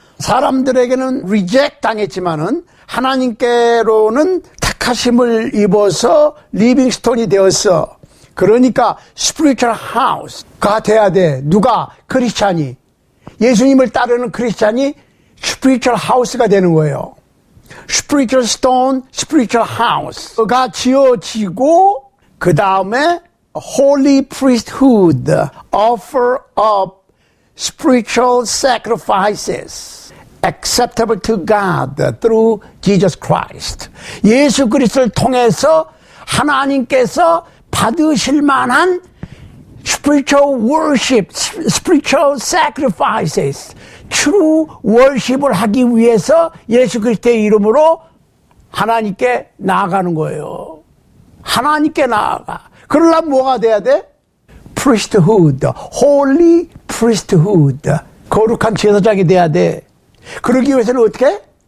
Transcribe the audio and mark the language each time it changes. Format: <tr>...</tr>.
<ko>사람들에게는 리젝트 당했지만은 하나님께로는 택하심을 입어서 리빙스톤이 되었어. 그러니까 스피리추얼 하우스가 돼야 돼. 누가? 크리스찬이. 예수님을 따르는 크리스찬이 스피리추얼 하우스가 되는 거예요. 스피리추얼 스톤, 스피리추얼 하우스가 지어지고 그 다음에</ko> <en>Holy priesthood offer up spiritual sacrifices acceptable to God through Jesus Christ.</en> <ko>예수 그리스도를 통해서 하나님께서 받으실 만한</ko> <en>spiritual worship, spiritual sacrifices, true worship</en> <ko>을 하기 위해서 예수 그리스도의 이름으로 하나님께 나아가는 거예요. 하나님께 나아가. 그러려면 뭐가 돼야 돼?</ko> <en>priesthood, holy priesthood.</en> <ko>거룩한 제사장이 돼야 돼. 그러기 위해서는 어떻게?</ko>